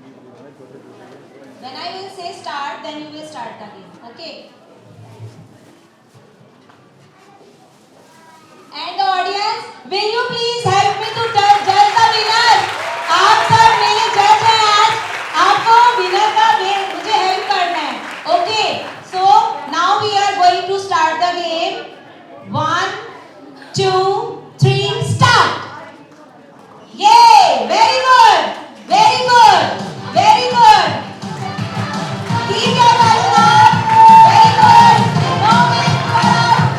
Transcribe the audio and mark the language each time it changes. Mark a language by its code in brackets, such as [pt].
[en] When I will say start, then you will start the game. Okay? And the audience, will you please help me to judge the winner? [hi] आप सब मेरे जज हैं आज, आपको winner का मुझे हेल्प करना है. [en] Okay, so now we are going to start the game. 1, 2, 3, start. Yay! Very good, very good, very good. Keep your guys up. Very good. No minutes for out.